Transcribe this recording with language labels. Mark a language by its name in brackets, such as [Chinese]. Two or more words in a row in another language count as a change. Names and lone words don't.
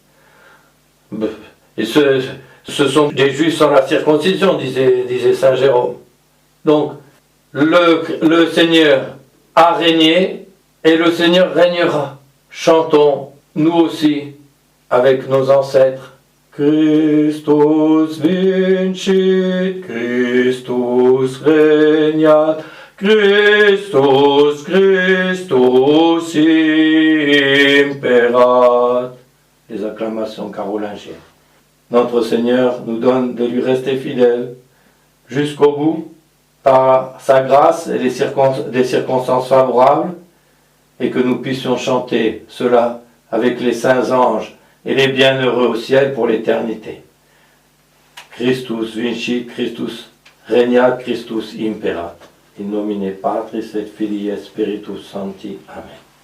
[French] Et ce sont des juifs sans la circoncision, disait Saint Jérôme. Donc, le Seigneur a régné et le Seigneur régnera. Chantons nous aussi, avec nos ancêtres. [Latin] Christus vincit, Christus regnat, Christus, Christus imperat. [French] Les acclamations carolingiennes. Notre Seigneur nous donne de lui rester fidèle jusqu'au bout, par sa grâce et des circonstances favorables, et que nous puissions chanter cela avec les saints anges et les bienheureux au ciel pour l'éternité. [Latin] Christus vincit, Christus regnat, Christus imperat. In nomine Patris et Filii et Spiritus Sancti. Amen.